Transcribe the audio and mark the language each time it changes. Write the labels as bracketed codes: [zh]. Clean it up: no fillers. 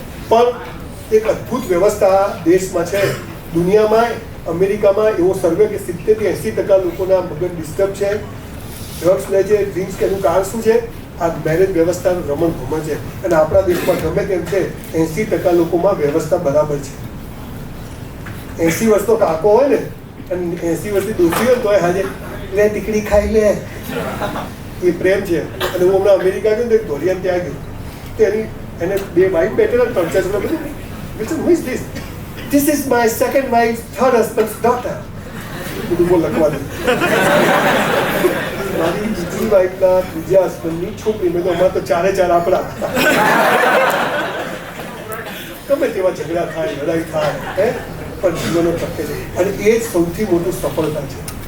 [gu] પણ એક અદ્ભુત વ્યવસ્થા દેશમાં છે દુનિયામાં અમેરિકામાં એવો સર્વે કે 70 થી 80% લોકોના મગજ ડિસ્ટર્બ છે ડ્રગ્સ લે છે ડ્રિંક્સ કે એનું કારણ શું છે આ મેરેજ વ્યવસ્થાનું રમણ ભમણ છે અને આપણા દેશમાં ગમે તેમ છે 80% લોકોમાં વ્યવસ્થા બરાબર છે 80 વર્ષનો કાકો હોય ને અને 80 વર્ષની દોસ્તી હોય તો હાજે લે દીકરી ખાઈ લે એ પ્રેમ છે અને હું હમણાં અમેરિકા ગયો ને ધોરિયાન ત્યાં ગયો તો એને બે વાઇફ બેઠેલા 3-4 બધું [en] who is this? This is my second wife's third husband's daughter. [gu] બધું બોલ લખવા દે મારી બીજી વાઇફના ત્રીજા હસબન્ડની છોકરી મેં તો અમારે તો 4 આપણા ગમે તેવા ઝઘડા થાય લડાઈ થાય પણ જીવનો ટકે છે અને એ જ સૌથી મોટું સફળતા છે